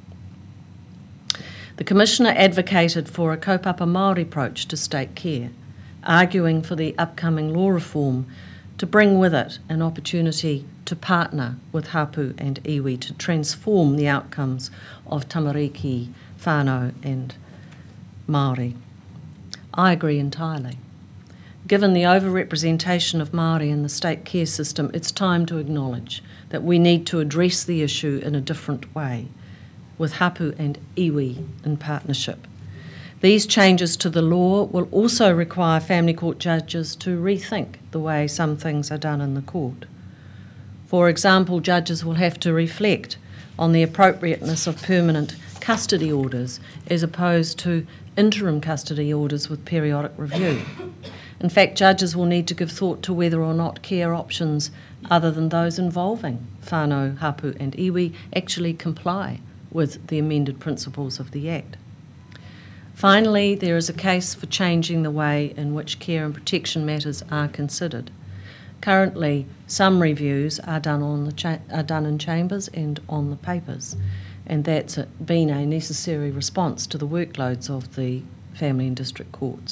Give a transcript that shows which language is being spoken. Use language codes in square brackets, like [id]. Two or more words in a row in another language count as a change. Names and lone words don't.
[en] The Commissioner advocated for a [mi] kaupapa Māori [en] approach to state care, arguing for the upcoming law reform to bring with it an opportunity to partner with hapu and iwi to transform the outcomes of [mi] tamariki, whānau [en] and Māori. I agree entirely. Given the overrepresentation of Māori in the state care system, it's time to acknowledge that we need to address the issue in a different way, with hapu and iwi in partnership. These changes to the law will also require family court judges to rethink the way some things are done in the court. For example, judges will have to reflect on the appropriateness of permanent custody orders as opposed to interim custody orders with periodic review. In fact, judges will need to give thought to whether or not care options other than those involving [mi] whānau, hapu [en] and iwi actually comply with the amended principles of the Act. Finally, there is a case for changing the way in which care and protection matters are considered. Currently, some reviews are done in chambers and on the papers, and that's been a necessary response to the workloads of the family and district courts.